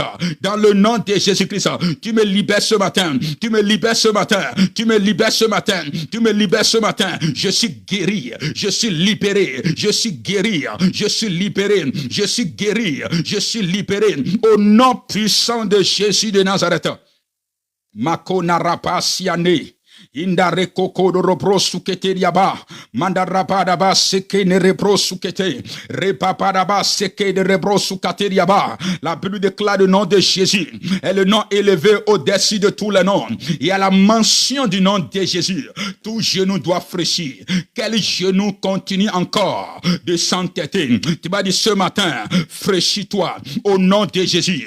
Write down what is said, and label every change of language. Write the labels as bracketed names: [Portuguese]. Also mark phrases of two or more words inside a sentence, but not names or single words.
[French] Dans le nom de Jésus-Christ, tu me libères ce matin. Tu me libères ce matin. Tu me libères ce matin. Tu me libères ce matin. Je suis guéri. Je suis libéré. Je suis guéri. Je suis libéré. Je suis guéri. Je suis libéré. Au nom puissant de Jésus de Nazareth. Makonarapa siane. Indare koko do repro sukete riaba mandarapa ba seke ne repro sukete repapa ba seke de repro sukete riaba. La Bible déclare le nom de Jésus est le nom élevé au-dessus de tous les noms. Et à la mention du nom de Jésus, tout genou doit fléchir. Quel genou continue encore de s'entêter? Tu vas dire ce matin, fraîchis-toi au nom de Jésus.